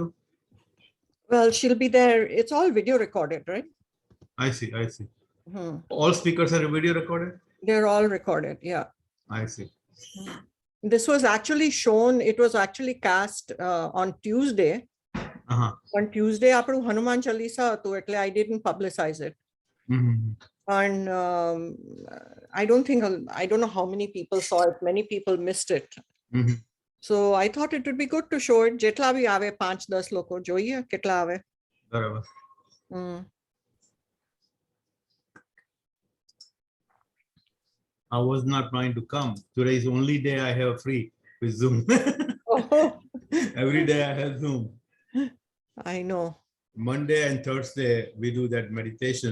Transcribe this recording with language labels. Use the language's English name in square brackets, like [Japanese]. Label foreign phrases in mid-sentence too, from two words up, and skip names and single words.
[English] Well, she'll be there. It's all video recorded, right? I see. All speakers are video recorded? They're all recorded, yeah. I see. This was actually shown, it was actually cast on Tuesday. On Tuesday, [Gujarati] આપણું હનુમાન ચાલીસા હતું, એટલે [English] I didn't publicize it. And I don't know how many people saw it. Many people missed it. So I thought it would be good to show it. [Gujarati] જેટલા બી આવે 5-10 લોકો જોઈએ કેટલા આવે. બરાબર. [English] I was not planning to come. Today is the only day I have free with Zoom. Every day I have Zoom. I know. Monday and Thursday we do that meditation.